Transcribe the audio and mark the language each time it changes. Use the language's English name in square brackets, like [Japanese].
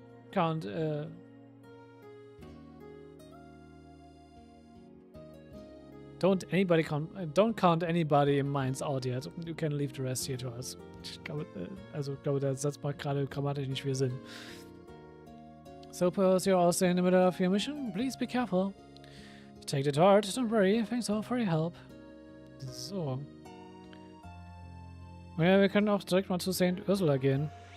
[English] count don't count anybody in Minds out yet. You can leave the rest here to us. [German] Ich glaube, der Satz macht gerade grammatisch nicht viel Sinn. [English] Suppose you're also in the middle of your mission. Please be careful. Take it hard. Don't worry. Thanks all for your help. [German] So. Ja, wir können auch direkt mal zu St. Ursula gehen.